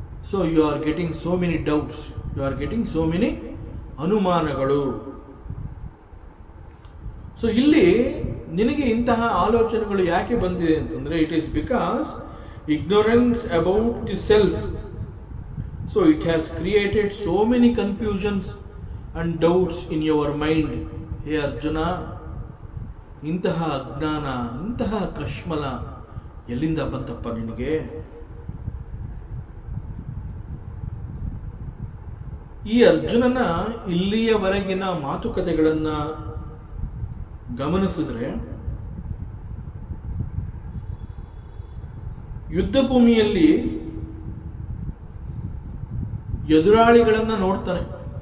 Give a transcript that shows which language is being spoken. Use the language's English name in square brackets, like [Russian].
[English] So you are getting so many doubts, you are getting so many ಅನುಮಾನಗಳು. [Kannada] So ಇಲ್ಲಿ ನಿನಗೆ ಇಂತಹ ಆಲೋಚನೆಗಳು ಯಾಕೆ ಬಂದಿದೆ ಅಂತಂದ್ರೆ, [English] It is because ignorance about the self. So it has created so many confusions and doubts in your mind. [Kannada] Hey Arjuna, ಇಂತಹ ಅಜ್ಞಾನ, ಇಂತಹ ಕಶ್ಮಲ ಎಲ್ಲಿಂದ ಬಂತಪ್ಪ ನಿನಗೆ? ಈ ಅರ್ಜುನನ ಇಲ್ಲಿಯವರೆಗಿನ ಮಾತುಕತೆಗಳನ್ನ ಗಮನಿಸಿದ್ರೆ, ಯುದ್ಧ ಭೂಮಿಯಲ್ಲಿ ಎದುರಾಳಿಗಳನ್ನ ನೋಡ್ತಾನೆ.